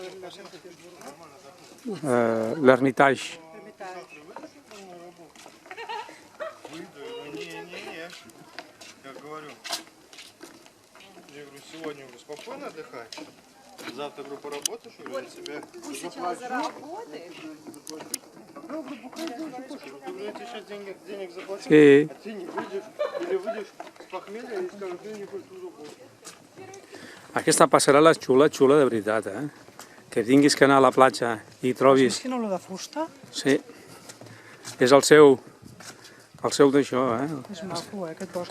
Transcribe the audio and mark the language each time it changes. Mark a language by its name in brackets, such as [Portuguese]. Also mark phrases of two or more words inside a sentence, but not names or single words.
[Catalan] L'Hermitage. [Russian] Не-не-не, я говорю. Я говорю, сегодня говорю, спокойно отдыхай. Завтра, говорю, поработаешь, говорю, я тебе заплачу. Я тебе сейчас денег заплачу, [Catalan] Sí. [Russian] а ты не выйдешь, или выйдешь с похмелья и скажешь, ты не хочешь туда больше. [Catalan] Aquesta passarel·la és xula, xula de veritat, Que tinguis que anar a la platja i trobis... És quina olor de fusta? Sí. És el seu d'això, És maco, aquest bosc.